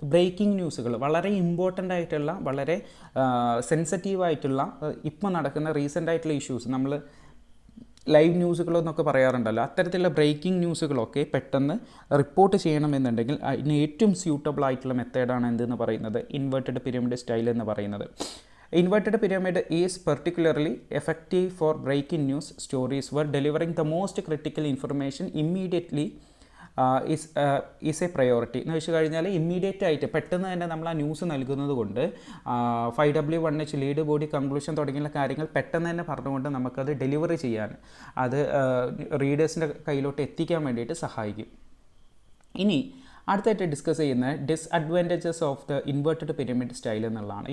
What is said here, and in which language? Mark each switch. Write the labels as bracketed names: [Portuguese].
[Malayalam] Breaking ന്യൂസുകൾ വളരെ important ആയിട്ടുള്ള, വളരെ സെൻസിറ്റീവായിട്ടുള്ള, ഇപ്പോൾ നടക്കുന്ന റീസെൻ്റ് ആയിട്ടുള്ള ഇഷ്യൂസ്, നമ്മൾ ലൈവ് ന്യൂസുകളെന്നൊക്കെ പറയാറുണ്ടല്ലോ, അത്തരത്തിലുള്ള ബ്രേക്കിംഗ് ന്യൂസുകളൊക്കെ പെട്ടെന്ന് റിപ്പോർട്ട് ചെയ്യണമെന്നുണ്ടെങ്കിൽ അതിന് ഏറ്റവും സ്യൂട്ടബിൾ ആയിട്ടുള്ള മെത്തേഡാണ് എന്തെന്ന് പറയുന്നത്, ഇൻവേർട്ടഡ് പിരമിഡ് സ്റ്റൈൽ എന്ന് പറയുന്നത്. [English] Inverted pyramid is particularly effective for breaking news stories where delivering the most critical information immediately is a priority. [Malayalam] എന്ന് വെച്ച് കഴിഞ്ഞാൽ ഇമ്മീഡിയറ്റ് ആയിട്ട് പെട്ടെന്ന് തന്നെ നമ്മൾ ആ ന്യൂസ് നൽകുന്നത് കൊണ്ട് 5W1H ലീഡ് ബോഡി കൺക്ലൂഷൻ തുടങ്ങിയുള്ള കാര്യങ്ങൾ പെട്ടെന്ന് തന്നെ പറഞ്ഞുകൊണ്ട് നമുക്കത് ഡെലിവറി ചെയ്യാൻ, അത് റീഡേഴ്സിൻ്റെ കയ്യിലോട്ട് എത്തിക്കാൻ വേണ്ടിയിട്ട് സഹായിക്കും. ഇനി അടുത്തായിട്ട് ഡിസ്കസ് ചെയ്യുന്ന [English] disadvantages of the inverted pyramid style [Malayalam] എന്നുള്ളതാണ്.